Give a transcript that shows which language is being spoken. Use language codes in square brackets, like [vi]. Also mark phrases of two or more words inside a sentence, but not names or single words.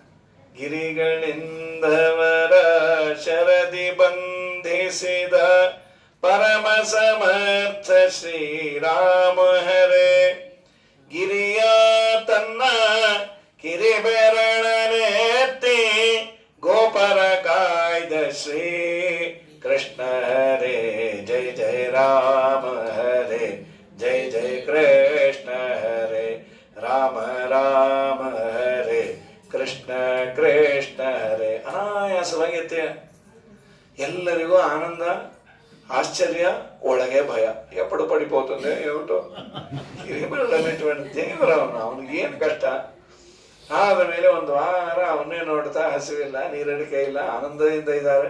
[kn] ಗಿರಿಗಳಿಂದವರ ಶರದಿ ಬಂಧಿಸಿದ ಪರಮ ಸಮರ್ಥ ಶ್ರೀರಾಮ ಹರೇ, ಗಿರಿಯ ತನ್ನ ಕಿರಿಬೆರಳನೆತ್ತಿ ಗೋಪರ ಕಾಯ್ದ ಶ್ರೀ ಕೃಷ್ಣ ಹರೇ. ಜಯ ಜಯ ರಾಮ ಹರೇ, ಜಯ ಜಯ ಕೃಷ್ಣ ಹರೇ, ರಾಮ ರಾಮ ಹರೇ, ಕೃಷ್ಣ ಕೃಷ್ಣ ಹರೇ. ಅನಾಯಾಸವಾಗಿ ಎಲ್ಲರಿಗೂ ಆನಂದ, ಆಶ್ಚರ್ಯ, ಒಳಗೆ ಭಯ. [te] ఎప్పడు పడిపోతుంది [kn] ಏಟು ಕಿರಿಬೆರಳನ್ನಿಟ್ಕೊಂಡು ದೇವರವನು, ಅವನಿಗೇನು ಕಷ್ಟ. ಆದ ಮೇಲೆ ಒಂದು ವಾರ ಅವನ್ನೇ ನೋಡ್ತಾ ಹಸಿವಿಲ್ಲ, ನೀರಡಿಕೆ ಇಲ್ಲ, ಆನಂದದಿಂದ ಇದ್ದಾರೆ.